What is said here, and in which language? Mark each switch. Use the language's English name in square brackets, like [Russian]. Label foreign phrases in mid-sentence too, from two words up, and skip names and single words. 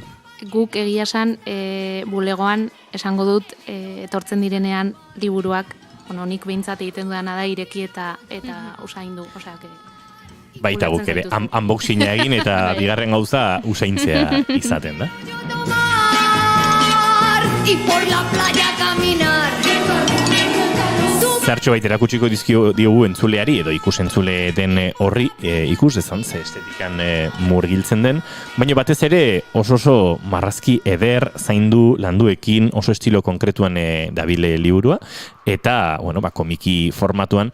[Basque] Guk egia esan, bulegoan esango dut, etortzen direnean liburuak, nik behintzat egiten dudana da ireki eta usaindu, osea, baita guk ere, unboxinga egin eta bigarren gauza usaintzea izaten da. [Spanish] Y por la playa caminar. [Basque] Zertxo baita erakutsiko diogu entzuleari edo ikusentzule den horri ikus dezan, ze estetikan murgiltzen den, baina batez ere oso marrazki eder, zaindu, landuekin, oso estilo konkretuan dabile liburua, eta, komiki formatuan,